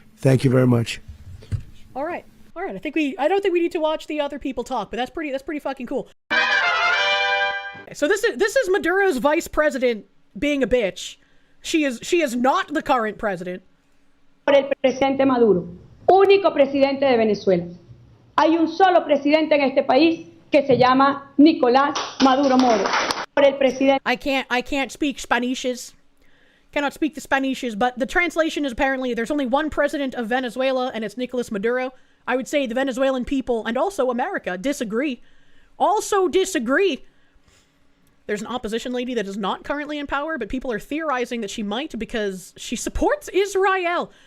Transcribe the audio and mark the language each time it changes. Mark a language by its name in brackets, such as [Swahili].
[English] Thank you very much. All right. I don't think we need to watch the other people talk, but that's pretty fucking cool. So this is Maduro's vice president being a bitch. She is not the current president. [Spanish] Por el presidente Maduro, único presidente de Venezuela. Hay un solo presidente en este país que se llama Nicolás Maduro Moro. Por el presidente. [English] I can't speak Spanishes. Cannot speak the Spanishes, but the translation is apparently there's only one president of Venezuela, and it's Nicolás Maduro. I would say the Venezuelan people and also America disagree. Also disagree. There's an opposition lady that is not currently in power, but people are theorizing that she might because she supports Israel.